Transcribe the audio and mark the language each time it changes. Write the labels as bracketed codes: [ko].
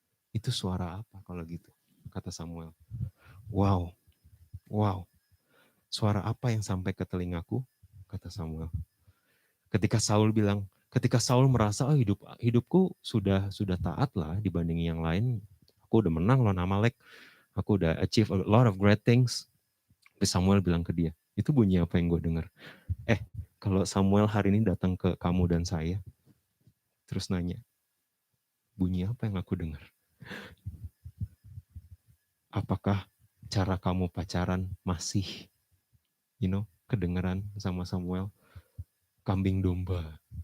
[id] Itu suara apa kalau gitu? Kata Samuel. Wow. Suara apa yang sampai ke telingaku? Kata Samuel. Ketika Saul merasa, hidupku sudah taat lah dibanding yang lain. Aku udah menang lawan Amalek. Aku udah [en] achieve a lot of great things. [id] Tapi Samuel bilang ke dia, itu bunyi apa yang gue dengar? Kalau Samuel hari ini datang ke kamu dan saya, terus nanya, bunyi apa yang aku dengar? Apakah cara kamu pacaran masih, kedengeran sama Samuel? Kambing domba.